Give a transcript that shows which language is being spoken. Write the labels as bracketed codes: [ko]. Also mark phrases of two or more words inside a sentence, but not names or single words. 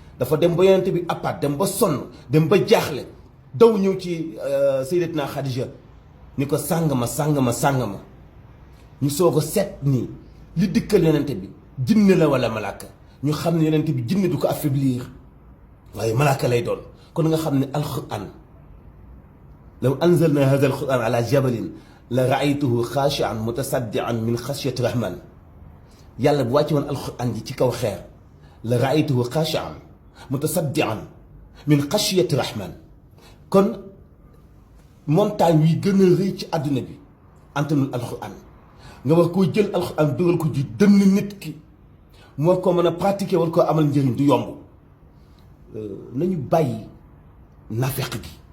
[wo] Dafa dem ba Yonent bi appaat, dem ba sonn, dem ba jaaxle, daw ñëw ci, euh, Sayyidatuna Khadija, ni ko, "Sàng ma, sàng ma, sàng ma." Ñu soog a seet ni li dikkal Yonent bi, jinne la wala malaaka. Ñu xam ne Yonent bi jinne du ko affaiblir, waaye malaaka lay doon. Kon nga xam ne Alxuraan, [ar] "لو أنزلنا هذا القرآن على جبل لرأيته خاشعا متصدعا من خشية الرحمن." [wo] Yàlla bu wàcce woon Alxuraan ji ci kaw xeer, [ar] "لرأيته خاشعا متصدعا من خشية الرحمن." [wo] Kon montagne yi gën a rëy ci àdduna bi antanul Alxuraan, nga war koo jël Alxuraan dugal ko ci dënn nit ki, mu war koo mën a pratiquer, war koo amal njëriñ, du yomb. Euh, nañu bàyyi nafeq gi.